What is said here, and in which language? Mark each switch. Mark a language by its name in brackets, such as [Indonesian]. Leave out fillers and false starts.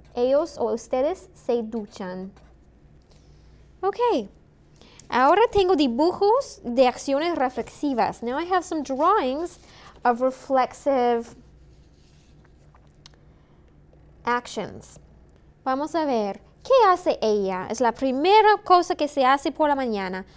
[Spanish] Ellos o ustedes se duchan. Ok. Ahora tengo dibujos de acciones reflexivas. [English] Now I have some drawings of reflexive actions. [Spanish] Vamos a ver. ¿Qué hace ella? Es la primera cosa que se hace por la mañana.